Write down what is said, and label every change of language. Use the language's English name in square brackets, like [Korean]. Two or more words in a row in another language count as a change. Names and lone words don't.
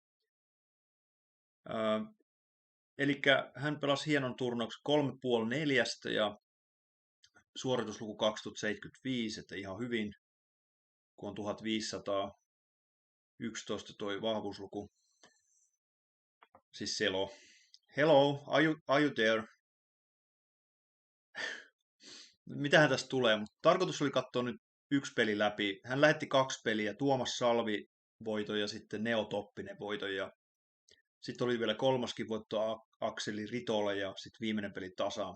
[Finnish] Eli hän pelasi hienon turnauksen 3,5-4 ja suoritusluku 2075, että ihan hyvin, kun on 1511 toi vahvuusluku. Siis selo. [English] Hello, are you there? [Finnish] Mitähän tästä tulee, mutta tarkoitus oli katsoa nyt yksi peli läpi. Hän lähetti 2 peliä, Tuomas Salvi voiton ja sitten Neo Toppinen voiton. Ja sitten oli vielä 3. voitto Akseli Ritolle ja sitten viimeinen peli tasaan.